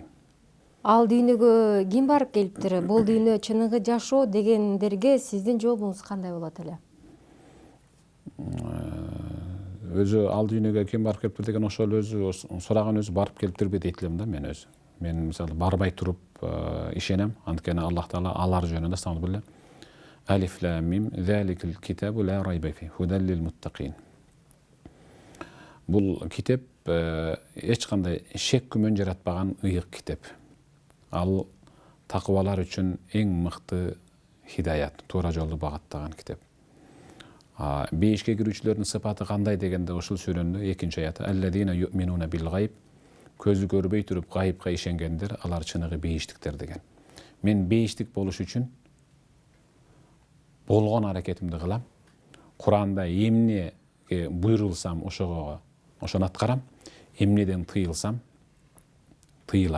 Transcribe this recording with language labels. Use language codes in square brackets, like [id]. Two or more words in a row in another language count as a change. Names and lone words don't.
[ky] Ал дүйнөгө ким барып келиптир? Бул дүйнө чыныгы жашоо дегендерге сиздин жообуңуз кандай болот эле? Өзү ал дүйнөгө ким барып келиптир деген ошол өзү сураган өзү барып келиптирби дейт элем да мен өзү. Мен мисалы барбай туруп ишенем, анткени Аллах Таала алар жөнүндө салып эле [ar] الم ذلك الكتاب لا ريب في هدى للمتقين. [ky] Бул китеп эч кандай шек күмөн жаратпаган ыйык китеп. Ал такыбалар үчүн эң мыкты хидаят, туура жолду багыттаган китеп. Бейишке кирүүчүлөрдүн сыпаты кандай дегенде ошол сүрөнүн экинчи аяты [ar] الذين يؤمنون بالغيب, [ky] көзү көрбөй туруп гайыпка ишенгендер, алар чыныгы бейиштиктер деген. Мен бейиштик болуш үчүн болгон аракетимди кылам. Куранда эмнеге буйрулсам ошону аткарам, эмнеден тыйылсам тыйылам.